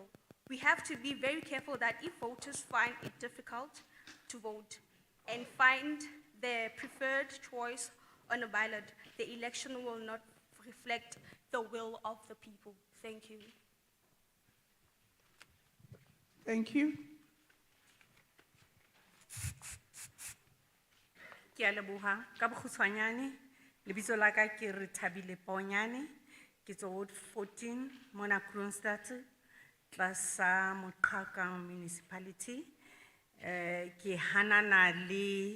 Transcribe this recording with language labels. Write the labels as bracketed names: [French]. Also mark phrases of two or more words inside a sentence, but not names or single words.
[English] We have to be very careful that if voters find it difficult to vote and find their preferred choice on a ballot, the election will not reflect the will of the people. Thank you. Thank you. [Southern Sotho] Ke a leboha ka bokgutshwanyane lebitso la ka ke re Thabile Ponyane ke tswa Ward 14 mona Kroonstad tlasa Moqhaka municipality ke hanana le